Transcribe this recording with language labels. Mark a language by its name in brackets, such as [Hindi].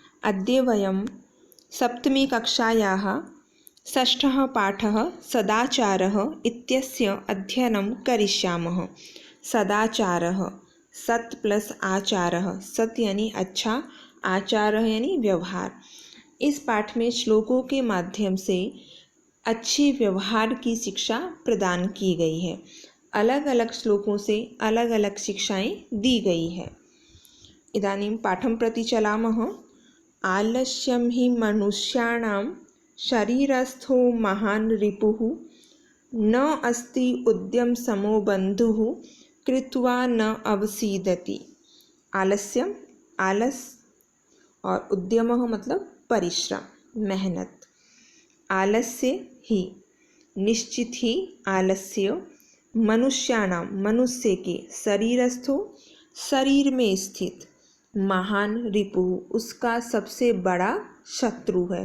[Sanskrit] अद्य वयं सप्तमी कक्षायाः षष्ठः पाठः सदाचारः इत्यस्य अध्ययनं करिष्यामः। सदाचारः सत् प्लस आचारः। [Hindi] सत् यानी अच्छा, आचारः यानी व्यवहार। इस पाठ में श्लोकों के माध्यम से अच्छे व्यवहार की शिक्षा प्रदान की गई है। अलग अलग श्लोकों से अलग अलग शिक्षाएं दी गई है। [Sanskrit] इदानीं पाठं प्रति चलामः। आलस्यं हि मनुष्याणां शरीरस्थो महान् रिपुः, न अस्ति उद्यम समो बन्धुः, कृत्वा न अवसीदति। [Hindi] आलस्यम, आलस और उद्यमः मतलब परिश्रम, मेहनत। आलस्य ही, निश्चित ही आलस्य, मनुष्याणां मनुष्य के, शरीरस्थो शरीर में स्थित, महान रिपुः उसका सबसे बड़ा शत्रु है।